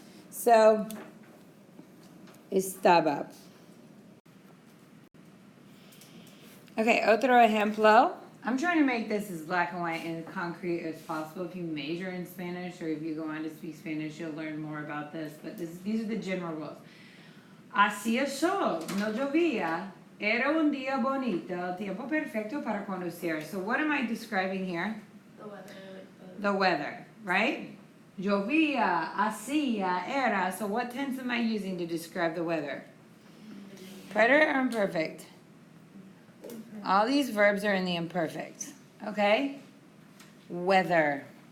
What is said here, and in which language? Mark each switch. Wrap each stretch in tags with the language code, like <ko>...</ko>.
<es>So, estaba.</es> <en>Okay,</en> <es>otro ejemplo.</es> <en>I'm trying to make this as black and white and concrete as possible. If you major in Spanish or if you go on to speak Spanish, you'll learn more about this. But these are the general rules.</en> <es>Hacía sol, no llovía, era un día bonito, tiempo perfecto para conducir.</es> <en>So what am I describing here? The weather, like The weather, right? Llovía, hacía, era. So what tense am I using to describe the weather? Preterite or imperfect? All these verbs are in the imperfect, okay? Weather.</en>